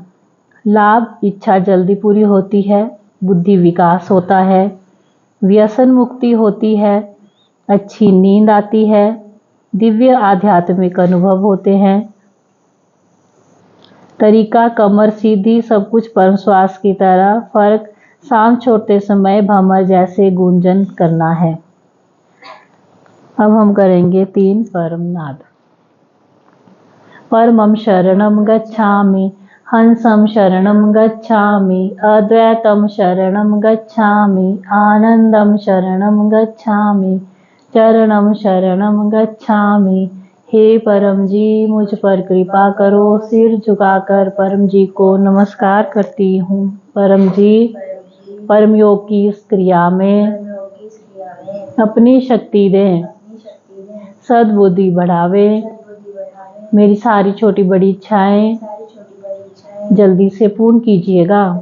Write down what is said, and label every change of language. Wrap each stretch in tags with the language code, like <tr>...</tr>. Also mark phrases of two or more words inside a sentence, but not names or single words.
<hi>लाभ, इच्छा जल्दी पूरी होती है, बुद्धि विकास होता है, व्यसन मुक्ति होती है, अच्छी नींद आती है, दिव्य आध्यात्मिक अनुभव होते हैं। तरीका कमर सीधी, सब कुछ परम श्वास की तरह। फर्क, सांस छोड़ते समय भमर जैसे गूंजन करना है। अब हम करेंगे 3 परमनाद।</hi> <sa>परमं शरणं गच्छामि, हंसं शरणं गच्छामि, अद्वैतं शरणं गच्छामि, आनंदं शरणं गच्छामि, चरणं शरणं गच्छामि।</sa> <hi>हे परम जी मुझ पर कृपा करो। सिर झुकाकर परम जी को नमस्कार करती हूँ। परम जी परम योग की इस क्रिया में अपनी शक्ति दें, सद्बुद्धि बढ़ावे, मेरी सारी छोटी बड़ी इच्छाएं जल्दी से पूर्ण कीजिएगा।</hi>